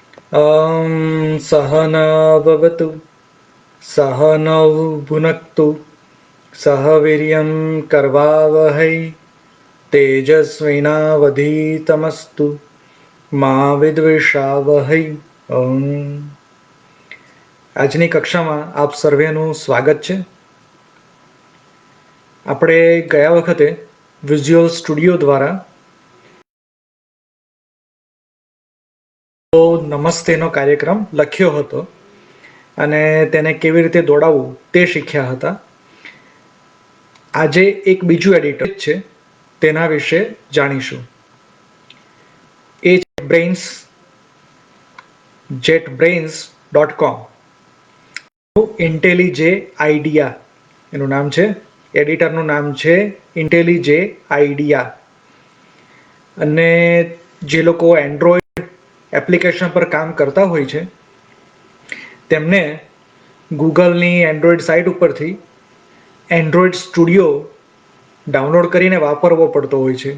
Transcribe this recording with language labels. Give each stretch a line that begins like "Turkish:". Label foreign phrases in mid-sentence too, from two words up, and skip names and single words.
Sanskrit: सहनाववतु सहनौ भुनक्तु सह वीर्यं करवावहै तेजस्विनावधीतमस्तु मा વિદ્વિષાવહૈ.
Gujarati: આજની કક્ષામાં આપ સર્વેનું સ્વાગત છે. આપણે ગયા વખતે વિઝ્યુઅલ સ્ટુડિયો દ્વારા નમસ્તેનો કાર્યક્રમ લખ્યો હતો અને તેને કેવી રીતે દોડાવવું તે શીખ્યા હતા. આજે એક બીજું એડિટર છે, તેના વિશે જાણીશું. એ છે બ્રેઇન્સ jetbrains.com. IntelliJ IDEA એનું નામ છે, એડિટરનું નામ છે IntelliJ IDEA. અને જે લોકો એન્ડ્રોઈડ એપ્લિકેશન પર કામ કરતા હોય છે તેમને ગૂગલની એન્ડ્રોઈડ સાઇટ ઉપરથી એન્ડ્રોઈડ સ્ટુડિયો ડાઉનલોડ કરીને વાપરવો પડતો હોય છે.